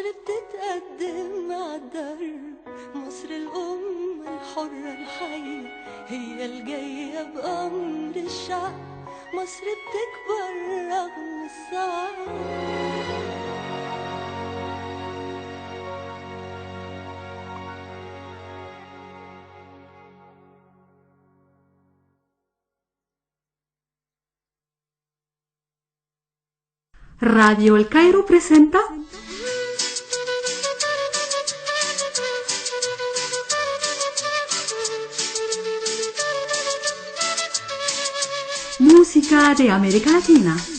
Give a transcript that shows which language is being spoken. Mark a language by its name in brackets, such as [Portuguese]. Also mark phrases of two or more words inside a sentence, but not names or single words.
[Arabic] بتتقدم مع الدرب مصر الأم الحرة الحية هي الجاية بأمر الشعب مصر بتكبر رغم الصعب [Spanish] Radio El Cairo presenta Música de América Latina.